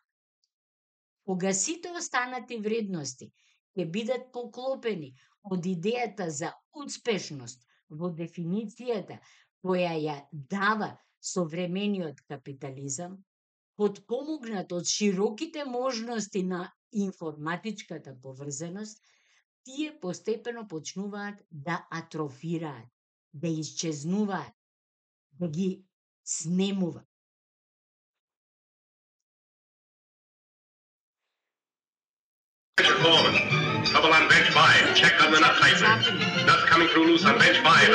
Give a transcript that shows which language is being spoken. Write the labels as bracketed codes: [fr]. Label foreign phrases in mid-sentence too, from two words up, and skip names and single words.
[mk] Кога сите останати вредности ќе бидат поклопени од идејата за успешност во дефиницијата која ја дава современиот капитализам, подпомогнат од широките можности на информатичката поврзаност, тие постепено почнуваат да атрофираат, да исчезнуваат, да ги снемува. [en] Foreman. Trouble on bench 5. Check on the nut tightener. Nuts coming through loose on bench 5.